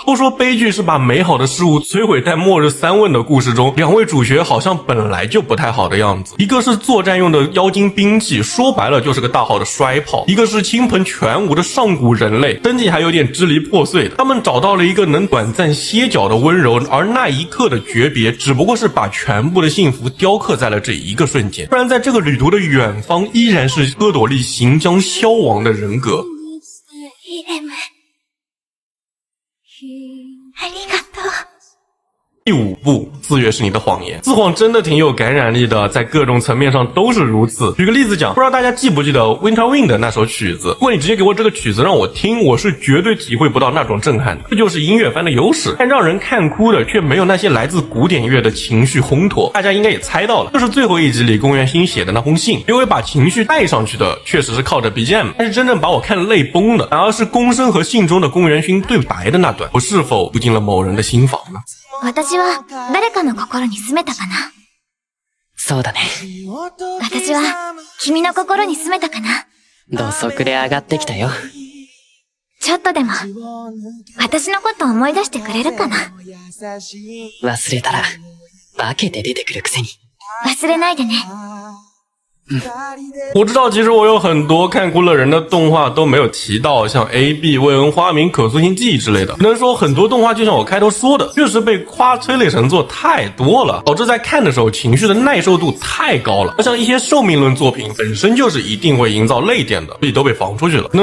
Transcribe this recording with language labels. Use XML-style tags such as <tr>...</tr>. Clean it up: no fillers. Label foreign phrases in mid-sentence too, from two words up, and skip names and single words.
<zh>都说悲剧是把美好的事物摧毁，在末日三问的故事中，两位主角好像本来就不太好的样子。一个是作战用的妖精兵器，说白了就是个大号的衰炮；一个是倾盆全无的上古人类，身体还有点支离破碎的。他们找到了一个能短暂歇脚的温柔，而那一刻的诀别，只不过是把全部的幸福雕刻在了这一个瞬间。不然在这个旅途的远方，依然是科朵莉行将消亡的人格。</zh> <ja>イレム。ありがとう。</ja> <zh>第5部，四月是你的谎言。自谎真的挺有感染力的，在各种层面上都是如此。举个例子讲，不知道大家记不记得 Winter Wind 的那首曲子？如果你直接给我这个曲子让我听，我是绝对体会不到那种震撼的。这就是音乐番的优势，但让人看哭的却没有那些来自古典乐的情绪烘托。大家应该也猜到了，就是最后一集里宫原新写的那封信。因为把情绪带上去的确实是靠着 BGM， 但是真正把我看泪崩的，反而是宫生和信中的宫原勋对白的那段。我是否住进了某人的心房呢？</zh> <ja>私は誰かの心に住めたかな？そうだね。私は君の心に住めたかな？土足で上がってきたよ。ちょっとでも私のこと思い出してくれるかな？忘れたら化けて出てくるくせに。忘れないでね。</ja> <zh>我知道其实我有很多看哭了人的动画都没有提到，像 AB、未恩花名、可塑性记忆之类的。能说很多动画就像我开头说的，确实被夸催泪神作太多了，导致在看的时候情绪的耐受度太高了。而像一些寿命论作品本身就是一定会营造泪点的，所以都被防出去了。</zh>